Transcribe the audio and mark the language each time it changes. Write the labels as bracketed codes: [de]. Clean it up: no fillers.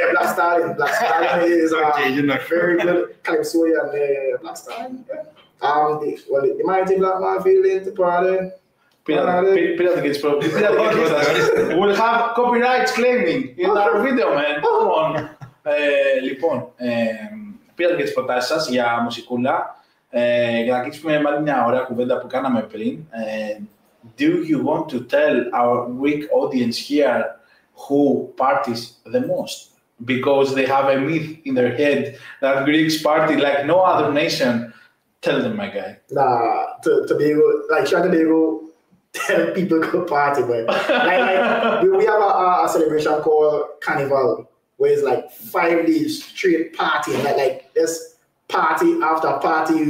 [en] Yeah, Black Stallion. Black Stallion is very good. Calypso and Black Stallion. The mighty black man feeling the party. We'll have copyrights claiming in our video, man. Come on. [el] Λοιπόν, πήρατε και τις προτάσεις σας για μουσικούλα. Για να κλείσουμε με μια ωραία κουβέντα που κάναμε πριν. [en] Do you want to tell our Greek audience here who parties the most? Because they have a myth in their head that Greeks party like no other nation. Tell them, my guy. Nah, Tobago, like Tobago, tell people go party, but we have a celebration called Carnival, where it's like 5 days straight party, like this party after party.